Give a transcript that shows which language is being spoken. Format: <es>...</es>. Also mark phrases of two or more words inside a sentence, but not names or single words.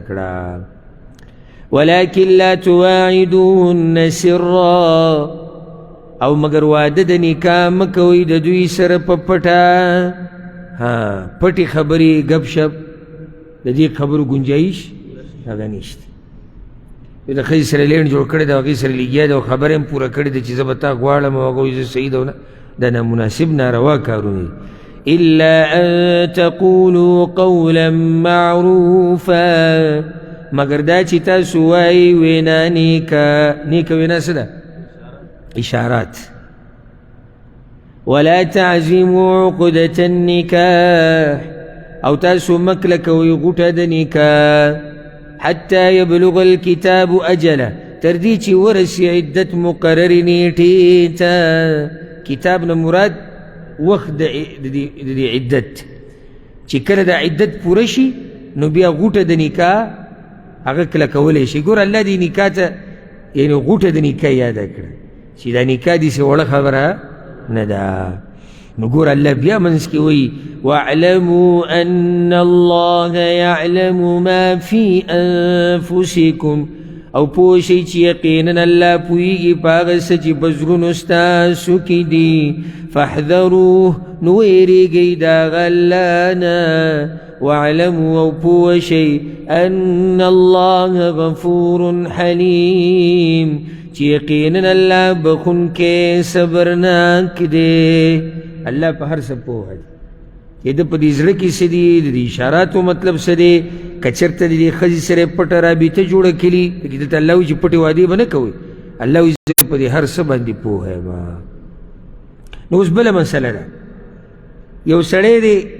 <ps>کړه</ps> <ar>ولکن لا تواعدوهن سرا</ar> <ps>او مگر واده د نکاح مه کوئ د دوی سره په پټه پټې خبرې ګپ شپ د دې خبرو گنجایش هغه نشته د ښځې سره لینډ جوړ کړی دی او هغې سره لګیا دی او خبره هم پوره کړې ده چې زه به تا غواړم او هغه وایي زه صحیح ده دا نامناسب ناروا کارونه دي</ps> <ar>الا ان تقولوا قولا معروفا</ar> <ps>مگر دا چې تاسو وایي وینا نیکه وینا څه ده اشارات</ps> <ar>ولا تعزموا عقدة النکاح</ar> <ps>او تاسو مکله کوئ غوټه د نکاح</ps> <ar>حتى يبلغ الكتاب أجله</ar> <ps>تردي چې ورسي عدت مقرر نیټې ته کتاب نه مراد وخت د عدت چې کله د عدت پوره شي نو بیا غوټه د نکاح هغه کله کولی شي ګوره الله دې نکاح ته یعنې غوټه د نکاح یاده کړه چې دا نکاح داسې وړه خبره نه ده نو ګوره الله بیا منځ کې وایي</ps> <ar>واعلموا ان الله يعلم ما في انفسكم</ar> <ps>او پوه شئ چې یقینا الله پوهیږي په هغه څه چې په زړونو ستاسو کې دي فاحذروه نو ویریږئ د هغه الله نه واعلموا او پوه شئ ان</ps> <ar>الله غفور حلیم</ar> <ps>چې یقینا الله بخونکی صبرناک دی الله په هر څه پوهه دی چې د په دې زړه کې څه دي د دې اشاراتو مطلب څه دی که چېرته د دې ښځې سره پټه رابطه جوړه کړي پکې دلته الله وایي چې پټې وعدې به نه کوئ الله وایي زه په دې هر څه باندې پوهه یم نو اوس بله مسله ده یو سړی دی</ps>